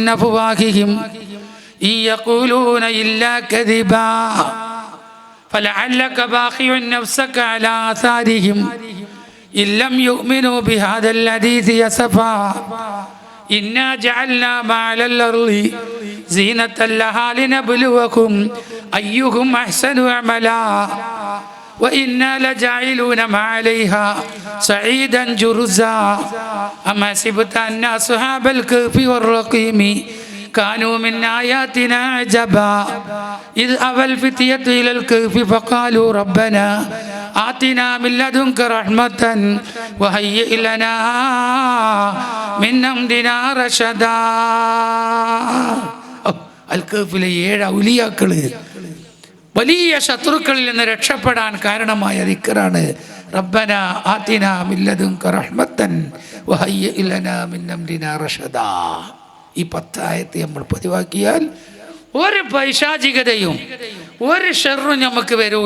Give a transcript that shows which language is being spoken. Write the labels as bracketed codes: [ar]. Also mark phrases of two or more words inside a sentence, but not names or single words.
[ar] أفواههم إن يقولون إلا كذبا فلعلك باخع نفسك على آثارهم إن لم يؤمنوا بهذا الحديث أسفا إنا جعلنا ما على الأرض زينة لها لنبلوهم أيهم أحسن അമലാ وإنا لجاعلون ما عليها صعيدا جرزا أما حسبت أن أصحاب الكهف والرقيم كانوا من آياتنا عجبا إذ أوى الفتية إلى الكهف فقالوا ربنا آتنا من لدنك رحمة وهيئ لنا من أمرنا رشدا. [ml] അൽ-കഹ്ഫിലെ 7 ഔലിയാക്കൾ വലിയ ശത്രുക്കളിൽ നിന്ന് രക്ഷപ്പെടാൻ കാരണമായ ദിക്റാണ് [ar] ربنا آتنا من لدنك رحمة وهيئ لنا من أمرنا رشدا. [ml] ഈ 10 ആയത്ത് നമ്മൾ പതിവാക്കിയാൽ ഒരു പൈശാചികതയും ഒരു ഷർറും നമുക്ക് വരൂല.